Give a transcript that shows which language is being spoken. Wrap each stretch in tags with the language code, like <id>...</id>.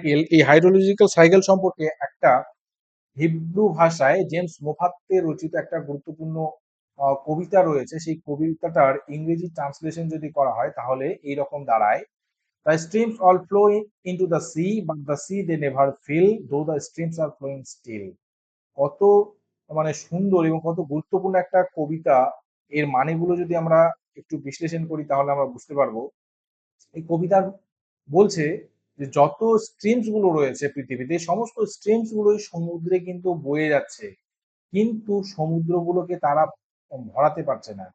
<bn>এই hydrological cycle সম্পর্কে একটা হিব্রু ভাষায় জেমস মোফাত্তে রচিত একটা গুরুত্বপূর্ণ কবিতা রয়েছে। সেই কবিতাটার ইংরেজি ট্রান্সলেশন যদি করা হয় তাহলে এইরকম দাঁড়ায়:</bn> <en>The streams all flow into the sea, but the sea they never fill, though the streams are flowing still.</en> <bn>কত মানে সুন্দর এবং কত গুরুত্বপূর্ণ একটা কবিতা। এর মানেগুলো যদি আমরা একটু বিশ্লেষণ করি তাহলে আমরা বুঝতে পারবো। এই কবিতার বলছে যে যত স্ট্রিমস গুলো রয়েছে পৃথিবীতে, সমস্ত স্ট্রিমস গুলোই সমুদ্রে কিন্তু বয়ে যাচ্ছে, কিন্তু সমুদ্রগুলোকে তারা ভরাতে পারছে না।</bn>